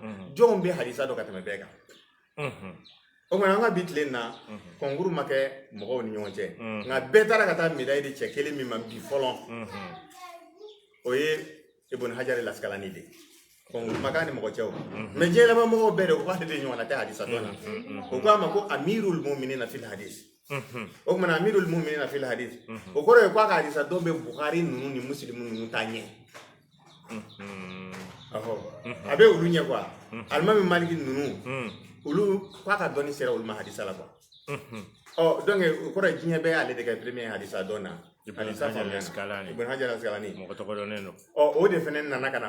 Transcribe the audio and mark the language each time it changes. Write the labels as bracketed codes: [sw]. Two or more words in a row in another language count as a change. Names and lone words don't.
[bm] jɔnw bɛ hadisa dɔn ka tɛmɛ bɛɛ kan o kumana an ka bi tile na kɔnkuru ma kɛ mɔgɔw ni ɲɔgɔn cɛ nka bɛɛ taara ka taa médaille di cɛ kelen min ma bi fɔlɔ o ye Ibn Hajar al-Asqalani de kɔnkuru ma k'a ni mɔgɔ cɛ o mais diɲɛlama mɔgɔw bɛɛ de o k'ale de ɲɔgɔnna tɛ hadisa dɔn na o k'a ma ko [ar] أمير المؤمنين في الحديث [bm] o kumana [ar] أمير المؤمنين في الحديث [bm] o kɔrɔ ye k'a ka hadisa dɔn bɛ Bukhari ninnu ni Muslim ninnu ta ɲɛ a bɛ olu ɲɛ quoi alimami Maliki ninnu olu k'a ka dɔnni sera olu ma hadisa la quoi donc o kɔrɔ ye diɲɛ bɛɛ y'ale de kɛ premier hadisa dɔn na hadisa faamuya Ibn Hajar al-Asqalani mɔgɔ tɔgɔdɔnnen don o de fɛnɛ nana ka na